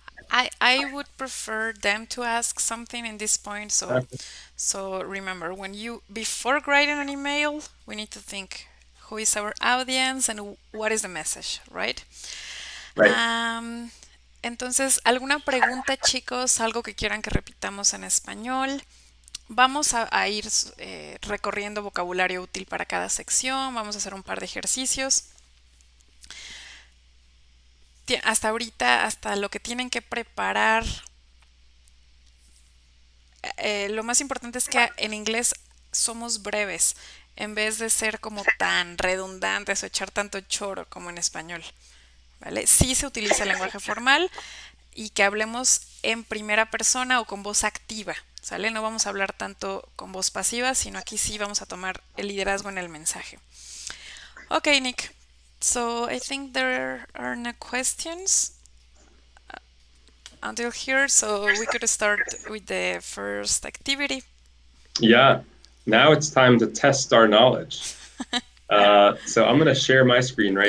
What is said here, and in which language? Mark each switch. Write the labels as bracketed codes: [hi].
[en] I would prefer them to ask something in this point. So remember, before writing an email, we need to think who is our audience and what is the message, right? Right. [es] Entonces, ¿alguna pregunta, chicos? ¿Algo que quieran que repitamos en español? Vamos a ir recorriendo vocabulario útil para cada sección. Vamos a hacer un par de ejercicios. Hasta ahorita, hasta lo que tienen que preparar. Lo más importante es que en inglés somos breves, en vez de ser como tan redundantes o echar tanto choro como en español. ¿Vale? Sí se utiliza el lenguaje formal y que hablemos en primera persona o con voz activa, ¿sale? No vamos a hablar tanto con voz pasiva, sino aquí sí vamos a tomar el liderazgo en el mensaje. [en] Okay, Nick. So I think there are no questions until here, so we could start with the first activity. Yeah. Now it's time to test our knowledge. So I'm going to share my screen right